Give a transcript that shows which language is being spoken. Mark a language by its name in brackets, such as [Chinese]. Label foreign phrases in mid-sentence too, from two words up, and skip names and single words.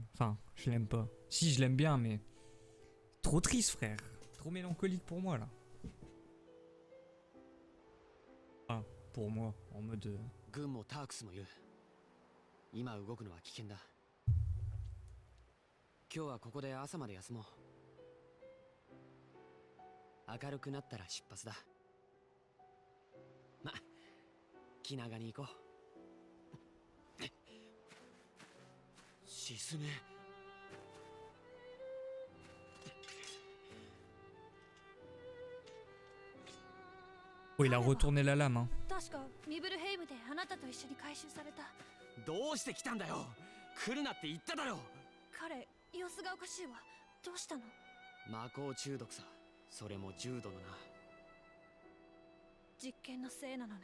[French] Enfin, je l'aime pas. Si, je l'aime bien, mais... Trop triste, frère. Trop mélancolique pour moi, là. Enfin, pour moi, en mode... [Japanese] 軍もタークスもいる。今動くのは危険だ。今日はここで朝まで休もう。明るくなったら出発だ。ま、気長に行こう。沈め。 [French] Oh, il a retourné la lame, hein. [Japanese] 確かミブルヘイムであなたと一緒に回収された。どうして来たんだよ。来るなって言っただろ。彼、様子がおかしいわ。どうしたの？魔法中毒さ。それも重度のな。実験のせいなのね。